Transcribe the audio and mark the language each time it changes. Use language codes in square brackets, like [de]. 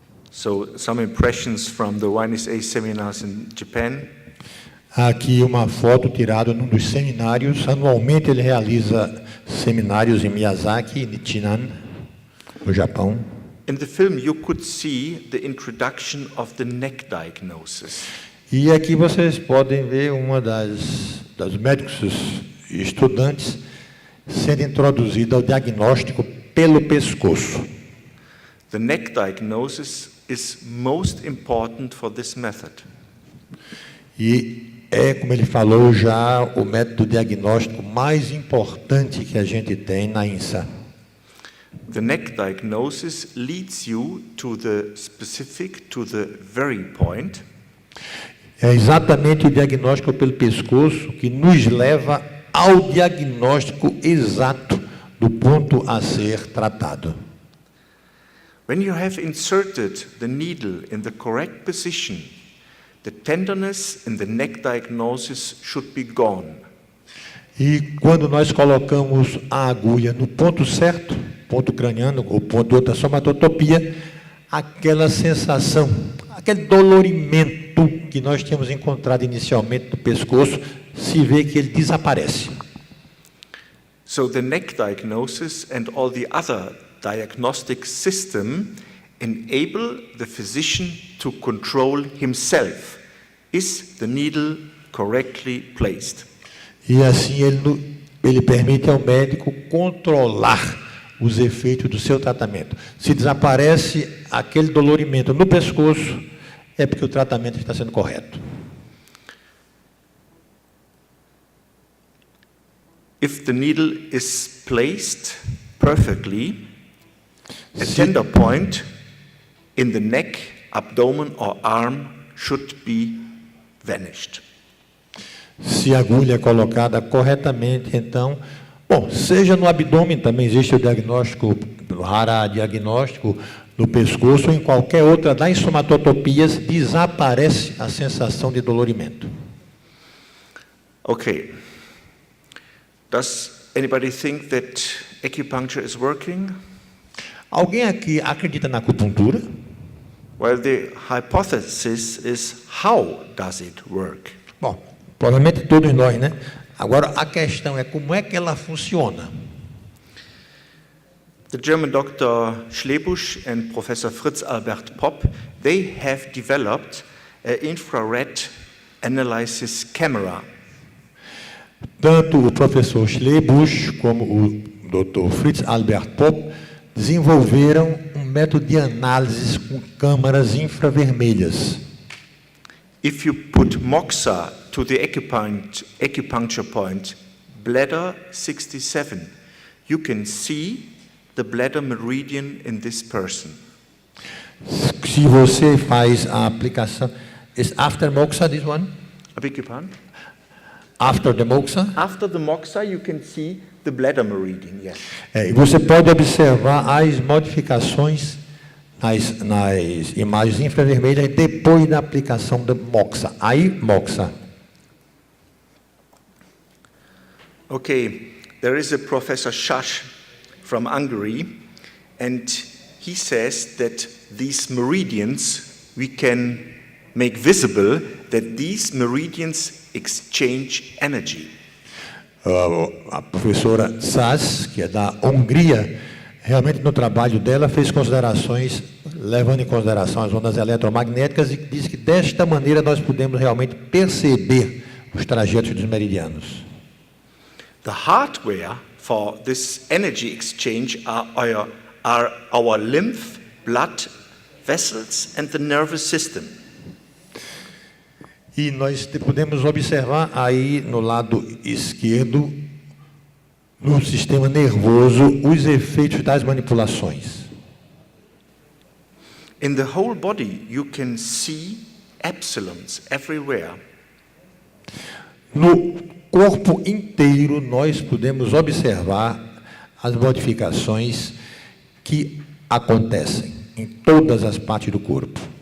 [en] So, some impressions from the YNSA seminars in Japan. [pt] Aqui uma foto tirada num dos seminários. Anualmente ele realiza seminários em Miyazaki e Nichinan, no Japão. [en] In the film you could see the introduction of the neck diagnosis. [pt] E aqui vocês podem ver uma das médicos estudantes sendo introduzida ao diagnóstico pelo pescoço. [en] The neck diagnosis is most important for this method. [pt] E como ele falou já, o método diagnóstico mais importante que a gente tem na INSA. [en] The neck diagnosis leads you to the specific, to the very point. [pt] É exatamente o diagnóstico pelo pescoço que nos leva ao diagnóstico exato do ponto a ser tratado. [en] When you have inserted the needle in the correct position, the tenderness in the neck diagnosis should be gone. [pt] E quando nós colocamos a agulha no ponto certo, ponto craniano ou ponto da somatotopia, aquela sensação, aquele dolorimento que nós tínhamos encontrado inicialmente no pescoço, se vê que ele desaparece. [en] So the neck diagnosis and all the other diagnostic system enable the physician to control himself. Is the needle correctly placed? [pt] E assim ele permite ao médico controlar os efeitos do seu tratamento. Se desaparece aquele dolorimento no pescoço, é porque o tratamento está sendo correto. [en] If the needle is placed perfectly, a tender point in the neck, abdomen or arm should be vanished. [pt] Se a agulha é colocada corretamente, então, seja no abdômen, também existe o diagnóstico, rara diagnóstico no pescoço ou em qualquer outra das somatotopias, desaparece a sensação de dolorimento. [en] Okay. Does anybody think that acupuncture is working? [pt] Alguém aqui acredita na acupuntura? [en] Well, the hypothesis is how does it work? [pt] Bom, provavelmente todos nós, né? Agora, a questão é como é que ela funciona. [en] The German Dr. Schlebusch and Professor Fritz Albert Popp, they have developed an infrared analysis camera. [pt] Tanto o professor Schlebusch como o Dr. Fritz Albert Popp desenvolveram um método de análise com câmaras infravermelhas. [en] If you put moxa to the acupuncture point, bladder 67, you can see the bladder meridian in this person. [pt] Se você faz a aplicação, [en] is after moxa this one? I beg your pardon? After the moxa? After the moxa, you can see the bladder meridian, yes. [pt] E você pode observar as modificações nas imagens infravermelhas depois da aplicação da moxa. Aí, moxa. [en] Okay, there is a Professor Schasch from Hungary, and he says that these meridians, we can make visible that these meridians exchange energy. [pt] A professora Sass, que é da Hungria, realmente no trabalho dela fez considerações, levando em consideração as ondas eletromagnéticas, e diz que desta maneira nós podemos realmente perceber os trajetos dos meridianos. [en] The hardware for this energy exchange are our lymph, blood vessels and the nervous system. [pt] E nós podemos observar aí no lado esquerdo, no sistema nervoso, os efeitos das manipulações. [en] In the whole body you can see epsilons everywhere. [pt] No corpo inteiro nós podemos observar as modificações que acontecem em todas as partes do corpo.